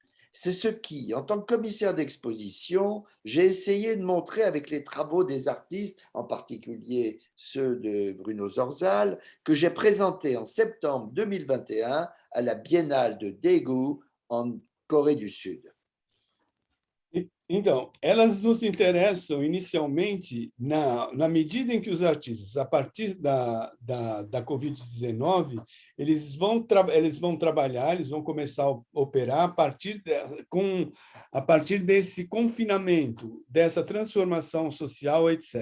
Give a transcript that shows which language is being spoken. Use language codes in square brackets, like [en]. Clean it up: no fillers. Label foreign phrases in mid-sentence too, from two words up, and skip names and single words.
[fr] C'est ce qui, en tant que commissaire d'exposition, j'ai essayé de montrer avec les travaux des artistes, en particulier ceux de Bruno Zorzal, que j'ai présentés en septembre 2021 à la Biennale de Daegu en Corée du Sud. [pt] Então, elas nos interessam inicialmente na medida em que os artistas, a partir da Covid-19, eles vão trabalhar, eles vão começar a operar a partir desse confinamento, dessa transformação social, etc.